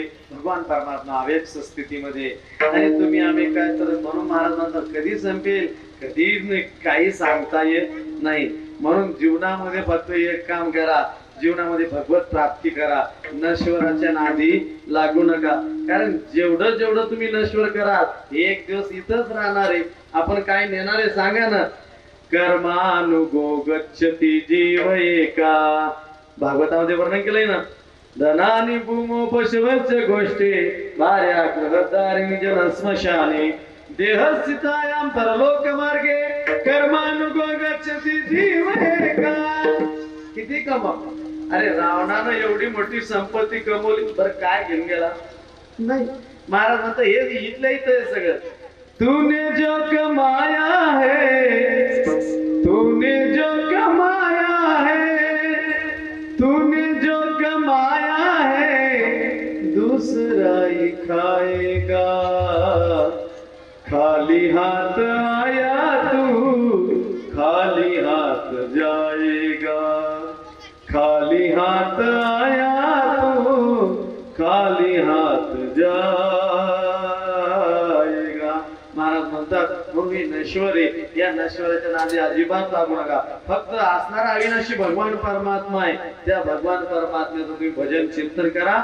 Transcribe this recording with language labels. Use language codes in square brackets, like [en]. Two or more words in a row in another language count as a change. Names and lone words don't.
[mr] भगवान परमात्मा अव्यक्त स्थितीमध्ये. आणि तुम्ही आम्ही काय तर म्हणून महाराज म्हणतात कधी संपेल, कधीच काही सांगता येत नाही. म्हणून जीवनामध्ये फक्त एक काम करा, जीवनामध्ये भगवत प्राप्ती करा, नश्वराच्या नादी लागू नका. कारण जेवढं जेवढं तुम्ही नश्वर कराल एक दिवस इथंच राहणार आहे. आपण काय नेणार आहे सांगा ना. [sa] कर्मानुगो गच्छति जीव एका. [mr] भागवतामध्ये वर्णन केलंय ना. [sa] धनानी भूमो पशवच गोष्टी भार्या ग्रहदारिणी जन स्मशाने देहस्थितायां परलोक मार्गे कर्मानुगो गच्छति जीव एका. [mr] किती कमा. अरे रावणानं एवढी मोठी संपत्ती कमवली, बरं काय घेऊन गेला नाही. महाराज म्हणतात हे इथलं इथं सगळं. [hi] तूने जो कमाया है, तूने जो कमाया है, तूने जो कमाया है दूसरा ही खाएगा. खाली हाथ आया तू खाली हाथ जाएगा. खाली हाथ आया तू खाली हात जाएगा. [mr] महाराज म्हणतात तुम्ही नश्वरे, या नश्वराच्या नादी अजिबात लागू नका. फक्त असणारा अविनाशी भगवान परमात्मा आहे, त्या भगवान परमात्म्याचं तुम्ही भजन चिंतन करा.